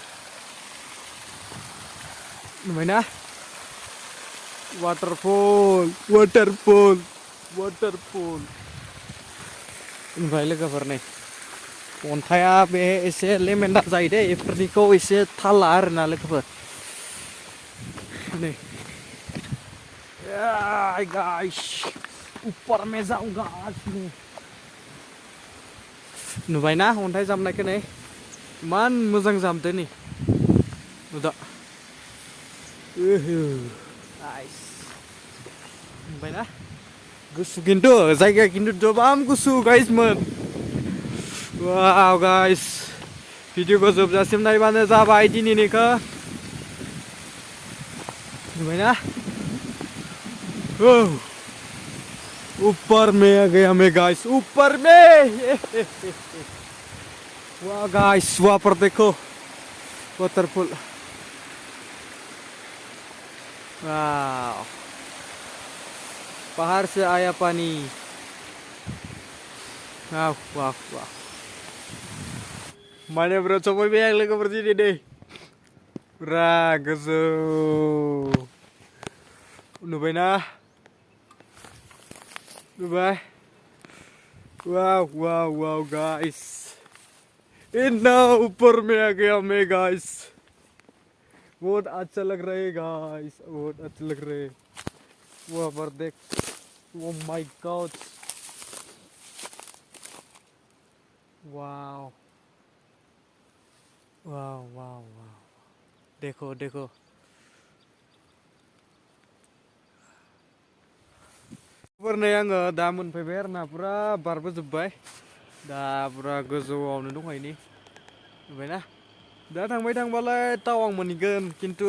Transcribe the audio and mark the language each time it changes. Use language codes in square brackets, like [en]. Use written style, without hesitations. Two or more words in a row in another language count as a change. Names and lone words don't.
[brx] नुबायना वाटारफल ओमफ्राय लोगोफोर नै अन्थाइआ बे एसे लेमेन्डार जायो दे बेफोरनिखौ एसे थाल ला आरोना लोगोफोर नै गाइस [hi] ऊपर में जाऊंगा [brx] नुबायना अन्थाइ जामनायखौ नै इमान मोजां जामदो नै नुदा गाइस नुबायना गुसु खिन्थु जायगाया खिन्थु गोबां गुसु गाइसमोन वाव गाइस भिडिअखौ जोबजासिम नायबानो जाबाय दिनैनिखौ नुबायना [hi] ऊपर में आ गया मैं गाइस ऊपर में वाह गाइस वहाँ पर देखो वाटरफॉल वाह पहाड़ से आया पानी वाह वाह वाह माने bro [brx] सफैबाय आं लोगोफोर दिनै दै पुरा गोजौ नुबायना नुबाय [hi] वाव वाव वाव गाइस इतना ऊपर में आ गया मैं गाइस बहुत अच्छा लग रहा है गाइस बहुत अच्छा लग रहा है वहाँ पर देख ओ माय गॉड [brx] वाव वाव वाव वाव [hi] देखो देखो [brx] नै आङो दा मोनफैबाय आरो ना पुरा बारबोजोब्बाय दा पुरा गोजौआवनो दंखायो नै नुबायना दा थांबाय थांबालाय टावां मोनहैगोन खिन्थु